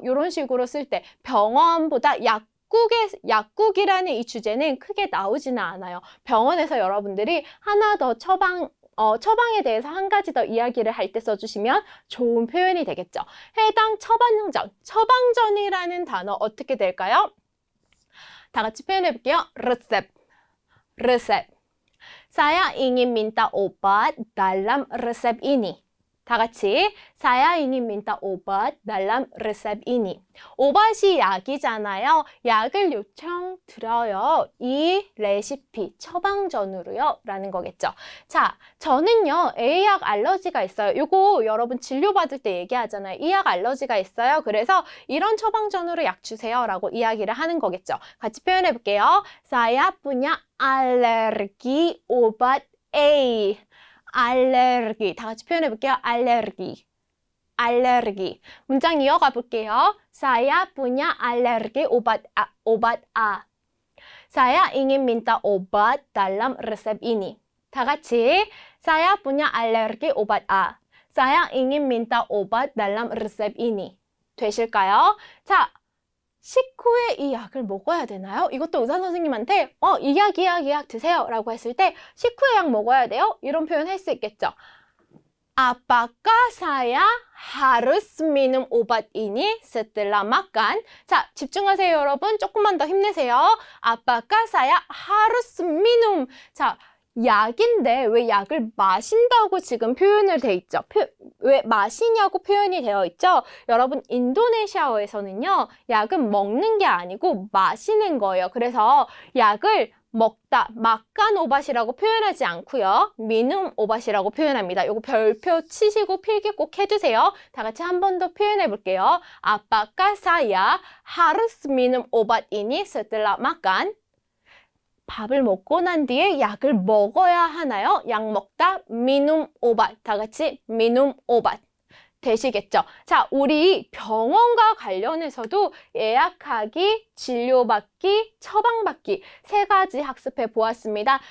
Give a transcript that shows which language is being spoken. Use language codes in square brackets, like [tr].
[ko] 이런 식으로 쓸 때 병원보다 약국이라는 이 주제는 크게 나오지는 않아요. 병원에서 여러분들이 하나 더 처방 처방에 대해서 한 가지 더 이야기를 할 때 써주시면 좋은 표현이 되겠죠. 해당 처방전이라는 단어 어떻게 될까요? 다 같이 표현해 볼게요. resep, resep. [id] Saya ingin minta obat dalam resep ini. [ko] 다 같이 [id] Saya ingin minta obat dalam resep ini. [ko] 오밭이 약이잖아요. 약을 요청드려요. 이 레시피, 처방전으로요. 라는 거겠죠. 자, 저는요. A약 알러지가 있어요. 요거 여러분 진료받을 때 얘기하잖아요. 이 약 알러지가 있어요. 그래서 이런 처방전으로 약 주세요. 라고 이야기를 하는 거겠죠. 같이 표현해 볼게요. [id] Saya punya alergi obat A. [ko] 알레르기. 다 같이 표현해 볼게요. 알레르기. 알레르기. 문장 이어가 볼게요. [id] Saya punya alergi obat A. Saya ingin minta obat dalam resep ini. [ko] 다 같이 [id] Saya punya alergi obat A. Saya ingin minta obat dalam resep ini. [ko] 되실까요? 자, 식후에 이 약을 먹어야 되나요? 이것도 의사 선생님한테 이 약 드세요 라고 했을 때 식후에 약 먹어야 돼요? 이런 표현 할 수 있겠죠. [id] Apakah saya harus minum obat ini setelah makan? [ko] 자, 집중하세요 여러분. 조금만 더 힘내세요. [id] Apakah saya harus minum? [ko] 자, 약인데 왜 약을 마신다고 지금 표현을 돼 있죠? 왜 마시냐고 표현이 되어 있죠? 여러분 인도네시아어에서는요. 약은 먹는 게 아니고 마시는 거예요. 그래서 약을 먹다, 마깐 오밭이라고 표현하지 않고요. 미눔 오밭이라고 표현합니다. 요거 별표 치시고 필기 꼭 해주세요. 다 같이 한 번 더 표현해 볼게요. [id] Apakah saya harus minum obat ini setelah makan? [ko] 밥을 먹고 난 뒤에 약을 먹어야 하나요? 약 먹다 미눔 오밭. 다 같이 미눔 오밭. 되시겠죠? 자, 우리 병원과 관련해서도 예약하기, 진료받기, 처방받기 세 가지 학습해 보았습니다.